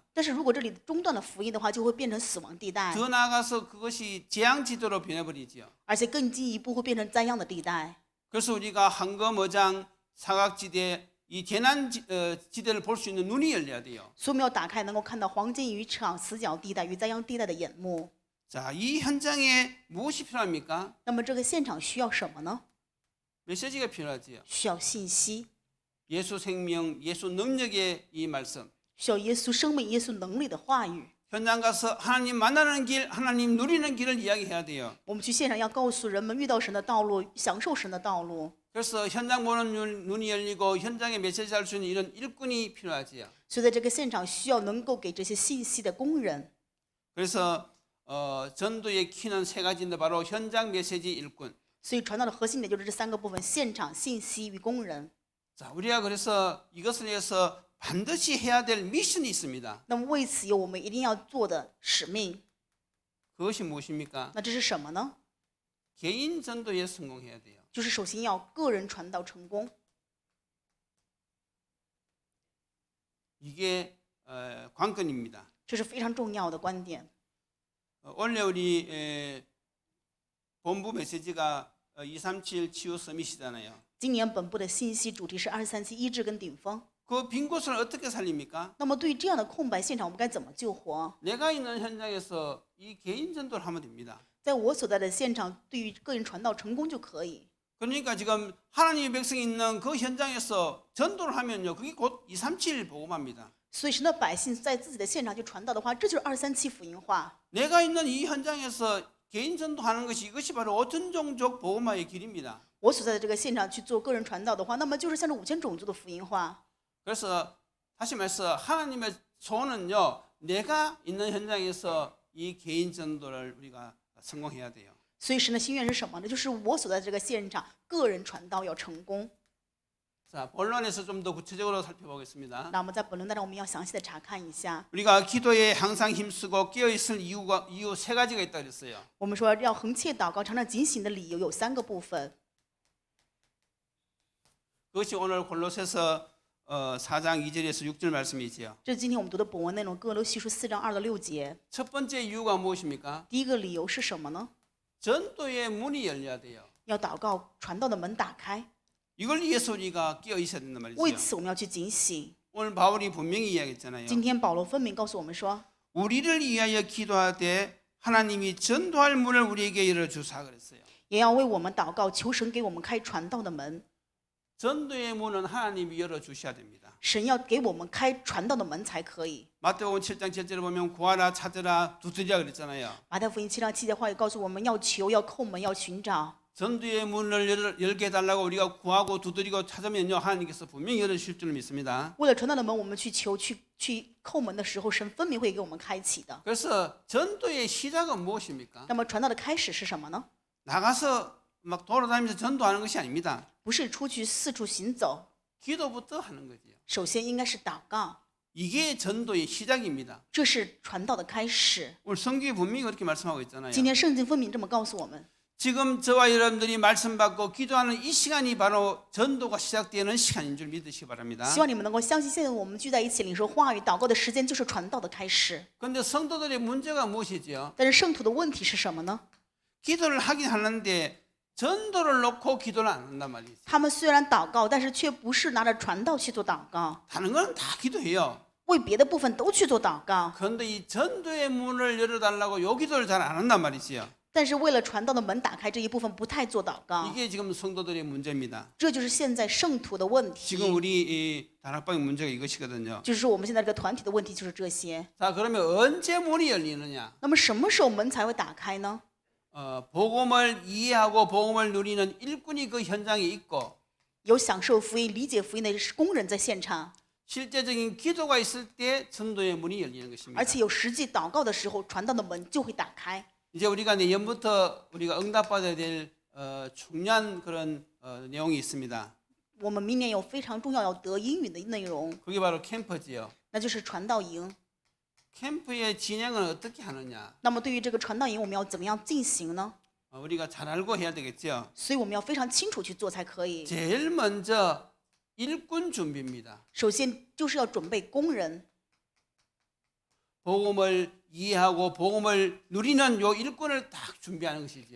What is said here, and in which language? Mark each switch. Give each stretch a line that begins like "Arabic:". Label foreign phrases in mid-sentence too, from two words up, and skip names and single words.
Chinese: 但是如果这里中断了福音的话，就会变成死亡地带，
Korean: 더 나아가서 그것이 재앙지대로 변해버리지요.
Chinese: 而且更进一步会变成灾殃的地带。
Korean: 그래서 우리가 황금어장, 사각지대, 이 재난지대를 볼 수 있는 눈이 열려야 돼요.
Chinese: 所以我们要打开能够看到黄金渔场、死角地带与灾殃地带的眼目。
Korean: 자, 이 현장에 무엇이 필요합니까?
Chinese: 那么这个现场需要什么呢？
Korean: 메시지가 필요하지요.
Chinese: 需要信息，
Korean: 예수 생명, 예수 능력의 이 말씀.
Chinese: 需要耶稣生命、耶稣能力的话语。
Korean: 현장 가서 하나님 만나는 길, 하나님 누리는 길을 이야기해야 돼요.
Chinese: 我们去现场要告诉人们遇到神的道路，享受神的道路。
Korean: 그래서 현장 보는 눈이 열리고 현장에 메시지 할 수 있는 이런 일꾼이 필요하지요.
Chinese: 所以在这个现场需要能够给这些信息的工人。
Korean: 그래서 전도의 키는 세 가지인데 바로 현장, 메시지, 일꾼.
Chinese: 所以传道的核心点就是这三个部分：现场、信息与工人。
Korean: 자, 우리가 그래서 이것을 위해서 반드시 해야 될 미션이 있습니다.
Chinese: 那么为此有我们一定要做的使命，
Korean: 그것이 무엇입니까?
Chinese: 那这是什么呢？
Korean: 개인 전도에 성공해야 돼요.
Chinese: 就是首先要个人传道成功，
Korean: 이게 관건입니다.
Chinese: 这是非常重要的观点。
Korean: 원래 우리 본부 메시지가 237 치유 서밋이잖아요.
Chinese: 今年本部的信息主题是237医治跟顶峰。
Korean: 그 빈 곳을 어떻게 살립니까?
Chinese: 那么对于这样的空白现场，我们该怎么救活？
Korean: 내가 있는 현장에서 이 개인 전도를 하면 됩니다.
Chinese: 在我所在的现场，对于个人传道成功就可以。
Korean: 그러니까 지금 하나님의 백성이 있는 그 현장에서 전도를 하면요, 그게 곧 237 복음합니다.
Chinese: 所以神的百姓在自己的现场去传道的话，这就是237福音化。
Korean: 내가 있는 이 현장에서 개인 전도하는 것이 이것이 바로 5천 종족 복음화의 길입니다.
Chinese: 我所在的这个现场去做个人传道的话，那么就是向着5000种族的福音化。
Korean: 그래서 다시 말해서 하나님의 소원은요, 내가 있는 현장에서 이 개인 전도를 우리가 성공해야 돼요.
Chinese: 所以神的心愿是什么呢？就是我所在这个现场，个人传道要成功。
Korean: 자, 본론에서 좀 더 구체적으로 살펴보겠습니다.
Chinese: 那我们在本论当中，我们要详细的查看一下。
Korean: 우리가 기도에 항상 힘쓰고 깨어 있을 이유 세 가지가 있다 그랬어요.
Chinese: 我们说要恒切祷告、常常警醒的理由有3个部分。
Korean: 그것이 오늘 골로새서 4장 2절에서 6절 말씀이지요.
Chinese: 这是今天我们读的本文内容，哥罗西书4章2到6节。
Korean: 첫 번째 이유가 무엇입니까?
Chinese: 第一个理由是什么呢？
Korean: 전도의 문이 열려야 돼요.
Chinese: 要祷告，传道的门打开。
Korean: 이걸 위해서 우리가 깨어 있어야 된단
Chinese: 为
Korean: 말이죠.
Chinese: 此，我们要去警醒。
Korean: 오늘 바울이 분명히 이야기했잖아요.
Chinese: 今天保罗分明告诉我们说，
Korean: 우리를 위하여 기도하되 하나님이 전도할 문을 우리에게 열어주사 그랬어요.
Chinese: 也要为我们祷告，求神给我们开传道的门。
Korean: 전도의 문은 하나님이 열어주셔야 됩니다.
Chinese: 神要给我们开传道的门才可以。
Korean: 마태복음 7장 7절에 보면 구하라 찾으라 두드리라 그랬잖아요.
Chinese: 马太福音7章7节话也告诉我们要求、要叩门、要寻找。
Korean: 전도의 문을 열게 해달라고 우리가 구하고 두드리고 찾으면요, 하나님께서 분명히 열어주실 줄 믿습니다.
Chinese: 为了传道的门，我们去求、去叩门的时候，神分明会给我们开启的。
Korean: 그래서 전도의 시작은 무엇입니까?
Chinese: 那么传道的开始是什么呢？
Korean: 나가서 막 돌아다니면서 전도하는 것이 아닙니다.
Chinese: 不是出去四处行走，
Korean: 기도부터 하는 거지요.
Chinese: 首先应该是祷告，
Korean: 이게 전도의 시작입니다.
Chinese: 这是传道的开始。
Korean: 오늘 성경이 분명히 그렇게 말씀하고 있잖아요.
Chinese: 今天圣经分明这么告诉我们。
Korean: 지금 저와 여러분들이 말씀 받고 기도하는 이 시간이 바로 전도가 시작되는 시간인 줄 믿으시기 바랍니다.
Chinese: 希望你们能够相信，现在我们聚在一起领受话语、祷告的时间就是传道的开始。
Korean: 그런데 성도들의 문제가 무엇이지요?
Chinese: 但是圣徒的问题是什么呢？
Korean: 기도를 하긴 하는데 전도를 놓고 기도를 안 한단 말이죠.
Chinese: 他们虽然祷告，但是却不是拿着传道去做祷告，
Korean: 다른 건 다 기도해요.
Chinese: 为别的部分都去做祷告。
Korean: 그런데 이 전도의 문을 열어달라고 요 기도를 잘 안 한단 말이지요.
Chinese: 但是为了传道的门打开这一部分不太做祷告，
Korean: 이게 지금 성도들의 문제입니다.
Chinese: 这就是现在圣徒的问题。
Korean: 지금 우리 이 다락방의 문제가 이것이거든요.
Chinese: 就是说我们现在这个团体的问题就是这些。
Korean: 자, 그러면 언제 문이 열리느냐?
Chinese: 那么什么时候门才会打开呢？
Korean: 복음을 이해하고 복음을 누리는 일꾼이 그 현장에 있고
Chinese: 有享受福音、理解福音的工人在现场，
Korean: 실제적인 기도가 있을 때 전도의 문이 열리는 것입니다.
Chinese: 而且有实际祷告的时候，传道的门就会打开。
Korean: 이제 우리가 내년부터 우리가 응답받아야 될 중요한 그런 내용이 있습니다.
Chinese: 我们明年有非常重要要得应允的内容，
Korean: 그게 바로 캠프지요.
Chinese: 那就是传道营。
Korean: 캠프의 진행을 어떻게 하느냐?
Chinese: 那么对于这个传道营，我们要怎么样进行呢？
Korean: 우리가 잘 알고 해야 되겠죠.
Chinese: 所以我们要非常清楚去做才可以。
Korean: 제일 먼저 일꾼 준비입니다.
Chinese: 首先就是要准备工人，
Korean: 복음을 이해하고 복음을 누리는 요 일꾼을 딱 준비하는 것이지요.